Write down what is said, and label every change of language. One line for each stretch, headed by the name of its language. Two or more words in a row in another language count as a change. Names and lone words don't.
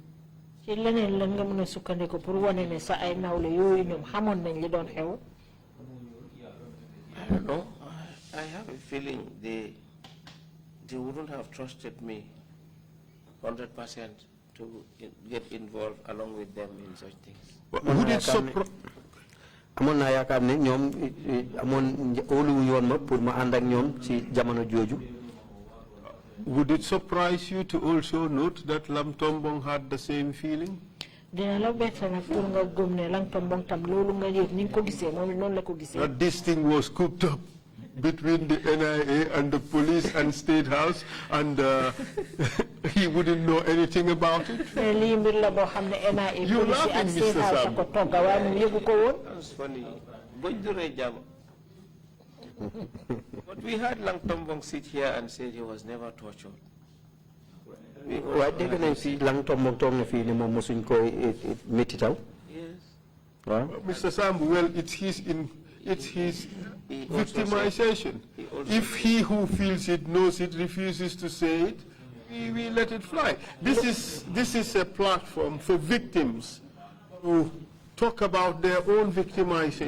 English: I don't know. I have a feeling they he wouldn't have trusted me 100% to get involved along with them in such things. Would it surprise?
Wolof: Amon na yakar ne ñom amon olu yoon ma pour ma and ak ñom ci jamono joju.
English: Would it surprise you to also note that Lam Tombong had the same feeling? That this thing was cooked up between the NIA and the police and State House, and he wouldn't know anything about it? You're laughing, Mr. Sambou. That's funny. But we had Lang Tombong sit here and said he was never tortured. Why didn't I see
Wolof: Lang Tombong tong fi ni mom musuñ ko metitaw?
English: Yes. Mr. Sambou, well, it's his victimization. If he who feels it, knows it, refuses to say it, we let it fly. This is a platform for victims to talk about their own victimization.